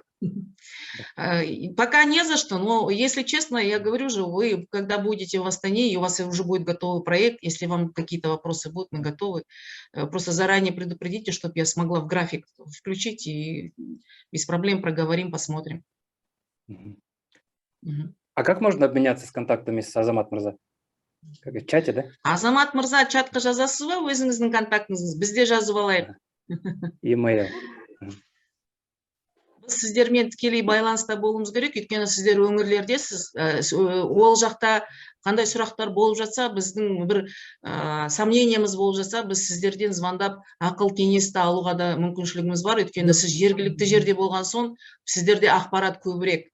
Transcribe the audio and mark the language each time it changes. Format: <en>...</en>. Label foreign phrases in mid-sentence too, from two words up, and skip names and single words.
<ru>Пока не за что, но если честно, я говорю же, вы когда будете в Астане, и у вас уже будет готовый проект, если вам какие-то вопросы будут, мы готовы. Просто заранее предупредите, чтобы я смогла в график включить и без проблем проговорим, посмотрим. А как можно обменяться с контактами с Азамат Мырза? Как в чате, да?</ru> <kk>Азамат Мырза, чатқа жазасыз ба өзіңіздің контактыңызды? Бізде жазып алайық. Email. Біз сіздермен тікелей байланыста болуымыз керек, өйткені сіздер өңірлердесіз, ол жақта қандай сұрақтар болып жатса, біздің бір сомнениямыз болып жатса, біз сіздерден звондап ақыл кеңесті алуға да мүмкіншілігіміз бар, өйткені сіз жергілікті жерде болған соң, сіздерде ақпарат көбірек.</kk>